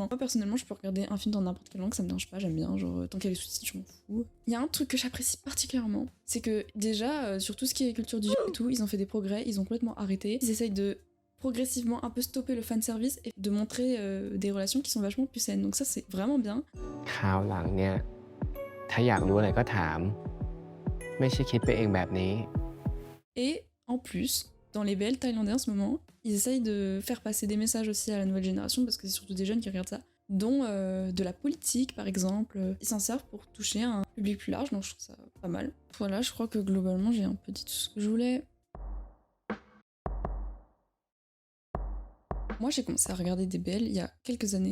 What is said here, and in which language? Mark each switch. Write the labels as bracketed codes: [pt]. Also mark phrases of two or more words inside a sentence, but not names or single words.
[fr] Moi personnellement, je peux regarder un film dans n'importe quelle langue, ça me dérange pas, j'aime bien, genre tant qu'il y a les sous-titres, je m'en fous. Il y a un truc que j'apprécie particulièrement, c'est que déjà, sur tout ce qui est culture du jeu et tout, ils ont fait des progrès, ils ont complètement arrêté. Ils essayent de progressivement un peu stopper le fanservice et de montrer des relations qui sont vachement plus saines. Donc ça, c'est vraiment bien. [th] คราวหลังเนี่ยถ้าอยากรู้อะไรก็ถามไม่ใช่คิดไปเองแบบนี้ [fr] Et en plus, dans les BL thaïlandais en ce moment, ils essayent de faire passer des messages aussi à la nouvelle génération parce que c'est surtout des jeunes qui regardent ça, dont de la politique par exemple. Ils s'en servent pour toucher un public plus large, donc je trouve ça pas mal. Voilà, je crois que globalement j'ai un peu dit tout ce que je voulais. Moi, j'ai commencé à regarder des BL il y a quelques années.